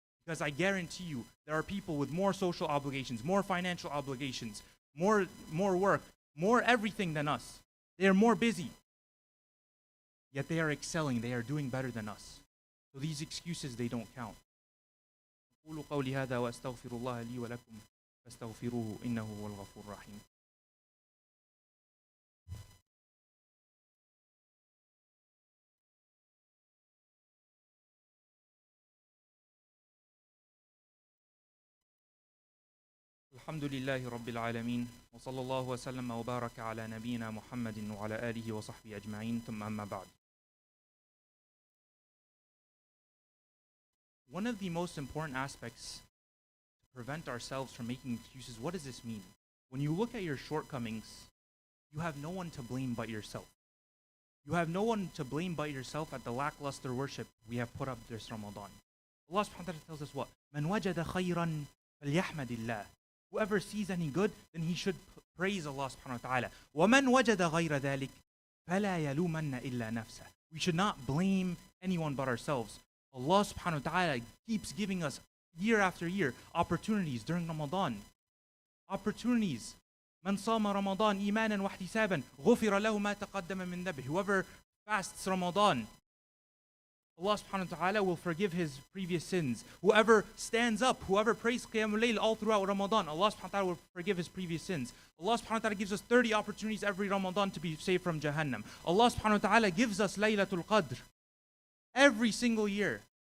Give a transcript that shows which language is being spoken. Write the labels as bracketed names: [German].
[English] Because I guarantee you, there are people with more social obligations, more financial obligations, more work, more everything than us. They are more busy. Yet they are excelling, they are doing better than us. So these excuses, they don't count. [Arabic] أقول قولي هذا وأستغفر الله لي ولكم فاستغفروه إنه هو الغفور الرحيم. الحمد لله رب العالمين وصلى الله وسلم وبارك على نبينا محمد وعلى آله وصحبه أجمعين ثم أما بعد. [English] One of the most important aspects to prevent ourselves from making excuses, what does this mean? When you look at your shortcomings, you have no one to blame but yourself. You have no one to blame but yourself at the lackluster worship we have put up this Ramadan. Allah subhanahu wa ta'ala tells us what? [Arabic] مَنْ وَجَدَ خَيْرًا فَلْيَحْمَدِ اللَّهِ. [English] Whoever sees any good, then he should praise Allah subhanahu wa ta'ala. [Arabic] وَمَنْ وَجَدَ غَيْرَ ذَلِكَ فَلَا يَلُومَنَّ إِلَّا نَفْسَهُ. [English] We should not blame anyone but ourselves. Allah subhanahu wa ta'ala keeps giving us year after year opportunities during Ramadan. Opportunities. [Arabic] مَنْ صَامَ رَمَضَانَ إِيمَانًا وَاحْتِسَابًا غُفِرَ لَهُ مَا تَقَدَّمَ مِنْ ذَنبِهِ. [English] Whoever fasts Ramadan, Allah subhanahu wa ta'ala will forgive his previous sins. Whoever stands up, whoever prays Qiyamul Layl all throughout Ramadan, Allah subhanahu wa ta'ala will forgive his previous sins. Allah subhanahu wa ta'ala gives us 30 opportunities every Ramadan to be saved from Jahannam. Allah subhanahu wa ta'ala gives us Laylatul Qadr every single year.